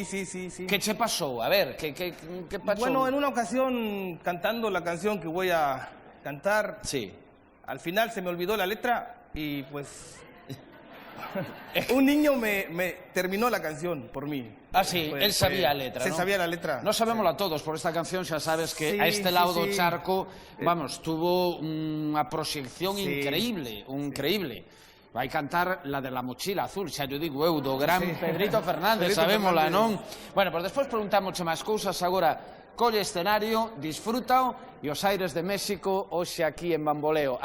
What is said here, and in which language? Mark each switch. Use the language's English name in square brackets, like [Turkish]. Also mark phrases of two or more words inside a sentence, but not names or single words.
[Spanish] ¿Qué te pasó? A ver, ¿qué pasó? Bueno, en una ocasión, cantando la canción que voy a cantar, sí, al final se me olvidó la letra y pues un niño me terminó la canción por mí. Ah, sí, él sabía la letra, ¿no? Se sabía la letra. No sabémosla todos, por esta canción [Galician] xa sabes que [Spanish] Sí, [Galician] a este lado do [Spanish] sí. [Galician] charco, vamos, tuvo unha proxección increíble. Vai cantar [Spanish] la de la mochila azul, [Galician] xa yo digo eu, do gran Pedrito Fernández, sabémola, non? Bueno, pues despois preguntámoche máis cousas, agora colle escenario, disfrútao, e os aires de México, hoxe aquí en Bamboleo.